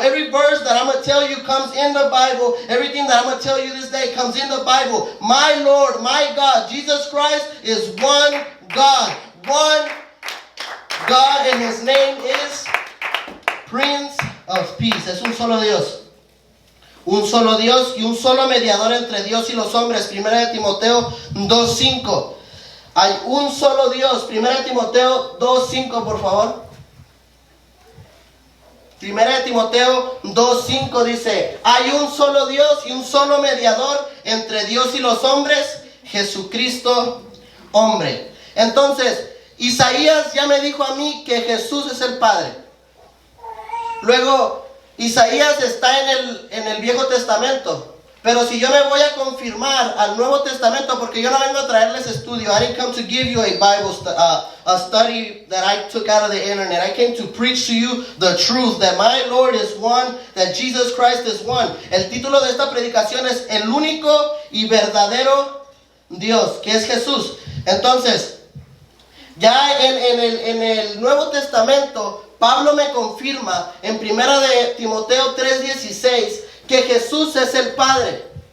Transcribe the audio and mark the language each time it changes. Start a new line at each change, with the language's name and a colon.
English: Every verse that I'm going to tell you comes in the Bible. Everything that I'm going to tell you this day comes in the Bible. My Lord, my God, Jesus Christ is one God. One God, and his name is Prince of Peace.
Spanish: Es un solo Dios. Un solo Dios y un solo mediador entre Dios y los hombres. 1 de Timoteo 2:5. Hay un solo Dios. 1 de Timoteo 2:5, por favor. 1 de Timoteo 2:5 dice: hay un solo Dios y un solo mediador entre Dios y los hombres, Jesucristo, hombre. Entonces, Isaías ya me dijo a mí que Jesús es el Padre. Luego, Isaías está en el Viejo Testamento. Pero si yo me voy a confirmar al Nuevo Testamento, porque yo no vengo a traerles estudio.
English: I didn't come to give you a Bible a study that I took out of the internet. I came to preach to you the truth, that my Lord is one, that Jesus Christ is one.
Spanish: El título de esta predicación es El único y verdadero Dios, que es Jesús. Entonces, ya en el Nuevo Testamento, Pablo me confirma en 1 de Timoteo 3:16 que Jesús es el Padre.